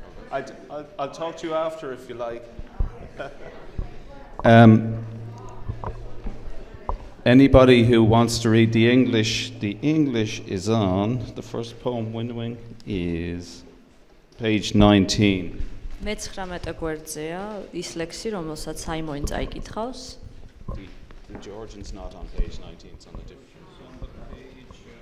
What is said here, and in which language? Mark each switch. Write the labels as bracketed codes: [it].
[en] I'll talk to you after if you like. Anybody who wants to read the English is on. The first poem, Windwing, is page 19. [ka] მე-19 გვერდზეა ის ლექსი, რომელსაც საიმონი წაიკითხავს. [en] The Georgian's not on page 19, it's on a different page.